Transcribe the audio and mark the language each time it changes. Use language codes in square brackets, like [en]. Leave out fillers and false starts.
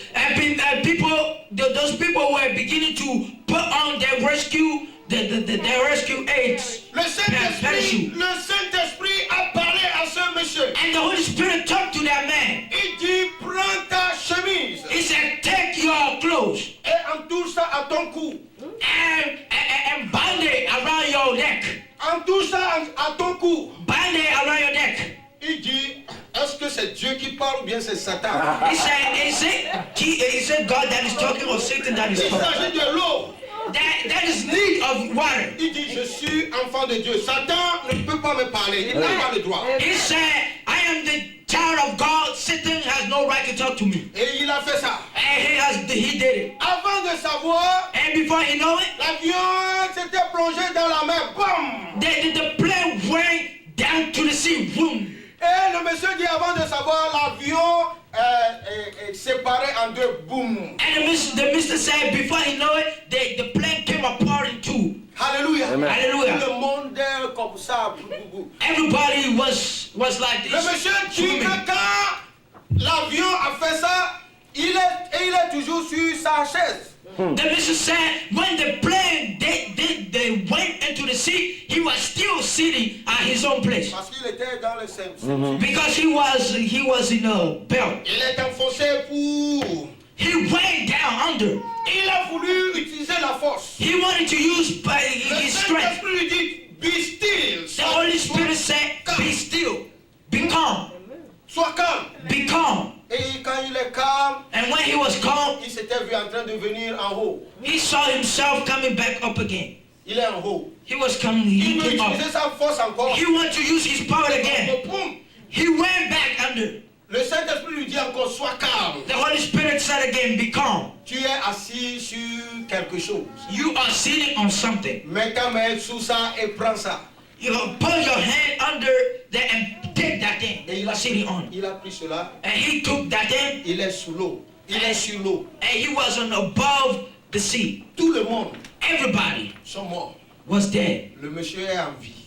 [en] And people, those people were beginning to put on their rescue, their rescue aids. [fr] Le Saint-Esprit a parlé à ce monsieur. [en] And the Holy Spirit talked to that man. [fr] Il dit, prends ta chemise [en] He said, take your clothes [fr] et entoure ça à ton cou. [en] and bind it around your neck. [fr] Entoure ça à ton cou. [en] Bind it around your neck. [fr] Il dit, est-ce que c'est Dieu qui parle ou bien c'est Satan? [en] He said, is it God that is talking or Satan that is [fr] Il [en] talking? [fr] s'agit de l'eau. [en] That is need of water. [fr] Il dit, je suis enfant de Dieu. Satan ne peut pas me parler. Il n'a pas le droit. [en] He said, I am the child of God. Satan has no right to talk to me. [fr] Et il a fait ça. [en] And he did it. [fr] Avant de savoir, [en] And before he know it, [fr] l'avion s'était plongé dans la mer. Bam! [en] the plane went down to the sea. Boom. [fr] Et le monsieur dit avant de savoir, l'avion est séparé en deux. Boum! [en] And the mister said, before he know it, the plane came apart in two. [fr] Alléluia! [en] Hallelujah. [fr] Le monde est comme ça. [en] Everybody was like [fr] Le [en] this. [fr] monsieur dit que quand l'avion a fait ça, il est toujours sur sa chaise. [en] The mister said, when the plane they went into the sea, he was still sitting at his own place. [fr] Parce qu'il était dans le sein. [en] Because he was in a belt. [fr] Il est enfoncé pour... [en] He went down under. [fr] Il a voulu utiliser la force. [en] He wanted to use [fr] Le [en] his strength. [fr] Saint-Esprit lui dit, [en] be still. The Holy Spirit said, be still, be calm, [fr] Sois calme. [en] be calm. [fr] Et quand il est calme, [en] And when he was calm, [fr] il s'était vu en train de venir en haut. [en] he saw himself coming back up again. [fr] Il est en haut. [en] He was coming, [fr] Il [en] he [fr] veut [en] came [fr] utiliser [en] up. [fr] sa force encore. [en] He wanted to use his power again. Boum. He went back under. [fr] Le Saint-Esprit lui dit encore, sois calme. [en] The Holy Spirit said again, be calm. [fr] Tu es assis sur quelque chose. [en] You are sitting on something. [fr] Mets ta main sous ça et prends ça. [en] You put your hand under there and take that thing that you are sitting on. [fr] Il a pris cela. [en] And he took that thing [fr] Il est sous l'eau. Il est sur l'eau. [en] and he was on above the sea. [fr] Tout le monde [en] Everybody [fr] sont morts. [en] was dead. [fr] Le monsieur est en vie.